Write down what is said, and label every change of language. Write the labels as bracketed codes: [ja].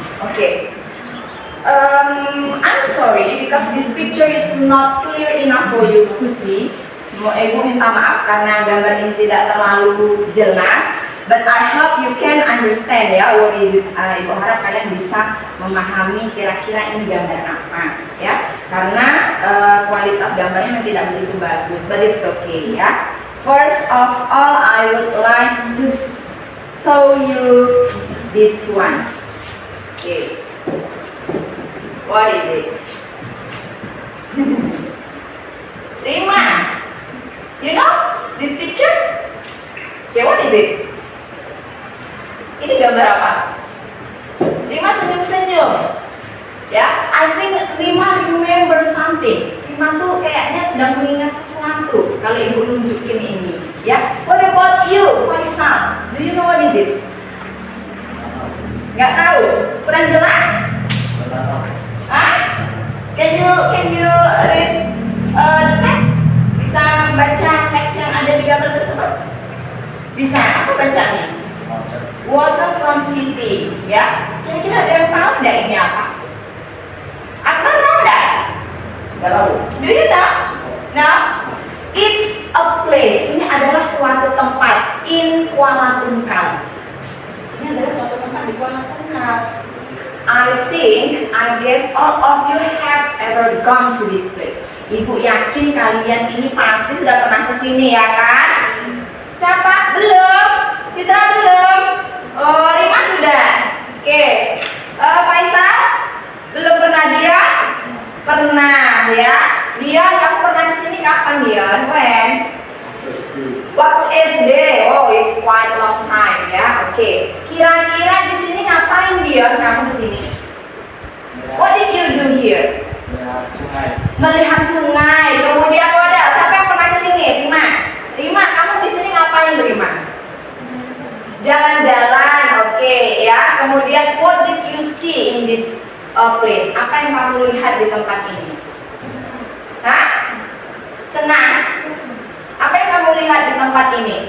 [en] Okay. I'm sorry because this picture is not clear enough for you to see. [id] Ibu minta maaf karena gambar ini tidak terlalu jelas. [en] But I hope you can understand ya what is it. [id] Ibu harap kalian bisa memahami kira-kira ini gambar apa ya. Karena kualitas gambarnya memang tidak begitu bagus, [en] but it's okay ya. First of all, I would like to show you this one. Okay. What is it? Rima, you know this picture? Okay, what is it? [id] Ini gambar apa? [en] Rima senyum-senyum. Ya, I think Rima remember something. [id] Rima tuh kayaknya sedang mengingat sesuatu kalau ibu nunjukin ini. [en] Ya, what about you, Faisal? Do you know what is it? [id] Nggak tahu? Kurang jelas? Hah? [en] Can you read the text? [id] Bisa membaca teks yang ada di gambar tersebut? Bisa. Apa bacanya? Waterfront City. Ya. Kira-kira ada yang tahu nggak ini apa? Akbar tahu nggak? Nggak tahu. [en] Do you know? No. It's a place. [id] Ini adalah suatu tempat in Kuala Tungkal. Ini adalah suatu tempat di Kuala Tungkal. [en] I guess all of you have ever gone to this place. [id] Ibu yakin kalian ini pasti sudah pernah kesini ya kan? Siapa? Belum? Citra belum? Oh, Rima sudah. Oke. Faisal? Belum pernah dia? Pernah ya. Dia kamu pernah kesini kapan dia? [en] When? [id] Waktu SD. [en] Oh, it's quite a long time ya. [id] Oke. Kira-kira di sini ngapain dia kamu kesini? [en] What did you do here? [id] Sungai. Melihat sungai. Kemudian modal. Siapa yang pernah kesini? Rima. Rima, kamu di sini ngapain, Rima? Jalan-jalan. Oke ya. [en] Kemudian what did you see in this place? [id] Apa yang kamu lihat di tempat ini? Hah? Senang? Apa yang kamu lihat di tempat ini?